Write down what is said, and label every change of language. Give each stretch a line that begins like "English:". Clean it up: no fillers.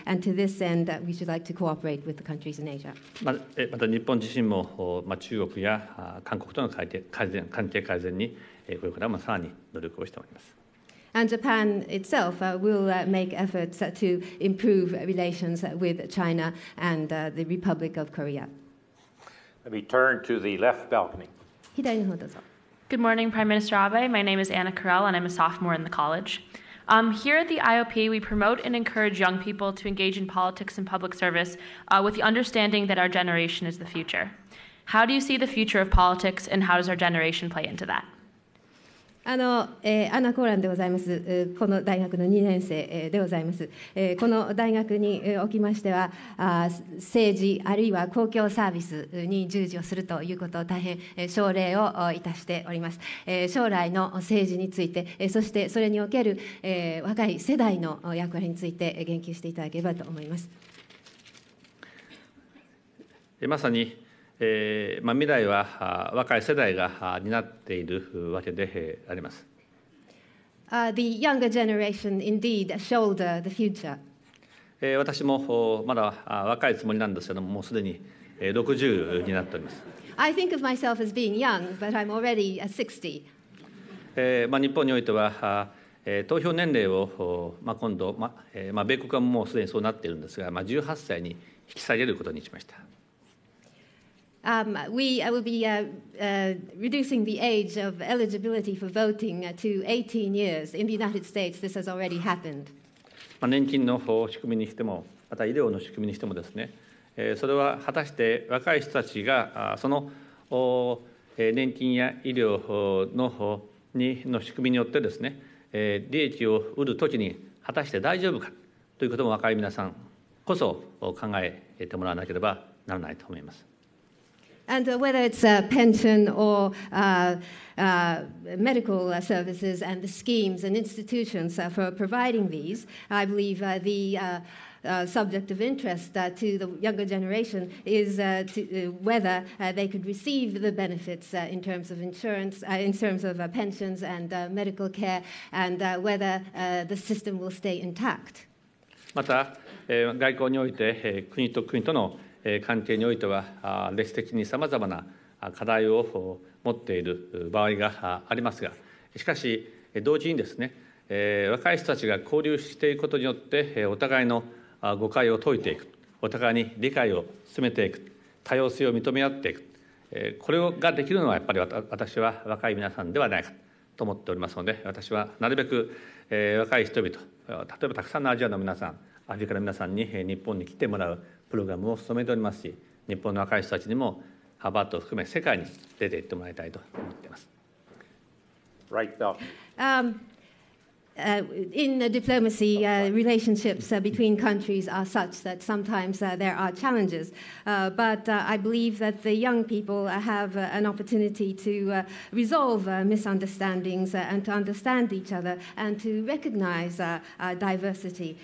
English: And to this end, we should like to cooperate with the countries in Asia.
Japanese: また日本自身も中国や韓国との関係改善にこれからもさらに努力をしております。
English: And Japan itself will make efforts to improve relations with China and the Republic of Korea. Let me turn to the left balcony.
Japanese: 左の方どうぞ。
English: Good morning, Prime Minister Abe. My name is Anna Carell, and I'm a sophomore in the college. Here at the IOP, we promote and encourage young people to engage in politics and public service with the understanding that our generation is the future. How do you see the future of politics, and how does our generation play into that?
Japanese: アナ・コーランでございます。この大学の2年生でございます。この大学におきましては、政治あるいは公共サービスに従事をするということを大変奨励をいたしております。将来の政治について、そしてそれにおける若い世代の役割について言及していただければと思います。まさに未来は若い世代が担っているわけであります。
English: The younger generation indeed shoulder the future.
Japanese: 私もまだ若いつもりなんですけども、もうすでに60になっております。
English: I think of myself as being young, but I'm already 60.
Japanese: 日本においては投票年齢を今度米国はもうすでにそうなっているんですが、18歳に引き下げることにしました。
English: We will be reducing the age of eligibility for voting to 18 years. In the United States, this has already happened.
Japanese: 年金の仕組みにしても、また医療の仕組みにしてもですね、それは果たして若い人たちがその年金や医療の仕組みによってですね、利益を得るときに果たして大丈夫かということも若い皆さんこそ考えてもらわなければならないと思います。
English: And whether it's pension or medical services and the schemes and institutions for providing these, I believe the subject of interest to the younger generation is whether they could receive the benefits in terms of insurance, in terms of pensions and medical care, and whether the system will stay intact.
Japanese: また、外交において国と国との関係においては歴史的にさまざまな課題を持っている場合がありますが、しかし同時にですね、若い人たちが交流していくことによってお互いの誤解を解いていく、お互いに理解を進めていく、多様性を認め合っていく、これができるのはやっぱり私は若い皆さんではないかと思っておりますので、私はなるべく若い人々、例えばたくさんのアジアの皆さん、アフリカの皆さんに日本に来てもらうプログラムを進めておりますし、日本の若い人たちにもハーバードを含め世界に出ていってもらいたいと思っています。
English: Right belt. In diplomacy, relationships between countries are such that sometimes there are challenges. But I believe that the young people have an opportunity to resolve misunderstandings and to understand each other and to recognize diversity.